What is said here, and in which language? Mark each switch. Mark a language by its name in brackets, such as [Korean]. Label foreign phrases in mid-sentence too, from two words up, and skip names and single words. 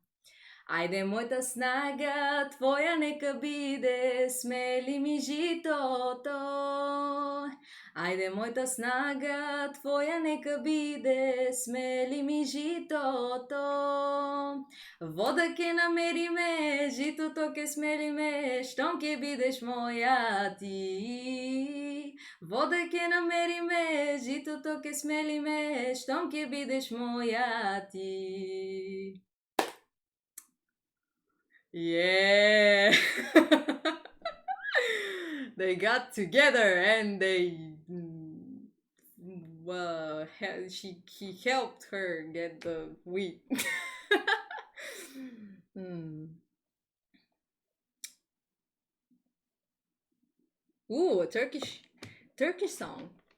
[Macedonian] Ајде моја снага, твоја нека биде, смели ми жито то. Ајде моја снага, твоја нека биде, смели ми жито то. Вода ќе намери ме, жито то ќе смели ме, штом ќе бидеш моја ти. Вода ќе намери ме, жито то ќе смели ме, штом ќе бидеш моја ти. [English] Yeah. They got together and they well he helped her get the wheat. Hmm. Ooh, a Turkish song.